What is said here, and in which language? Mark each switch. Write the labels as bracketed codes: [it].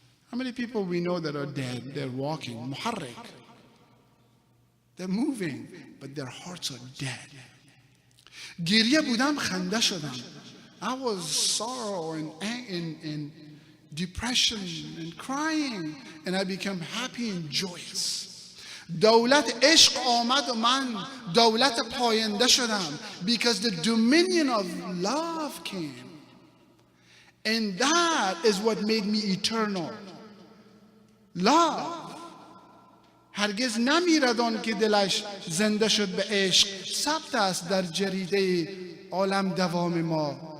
[en] How many people we know that are dead? They're walking, muharrik. They're moving, but their hearts are dead. [fa] گریه بودم خنده شدم. [en] I was sorrow and depression and crying, and I became happy and joyous. [fa] دولت عشق آمد و من دولت پاینده شدم, [en] because the dominion of love came. And that is what made me eternal. Love. [fa] هرگز نمیرد آن که دلش زنده شد به عشق. ثبت است در جریده عالم دوام ما.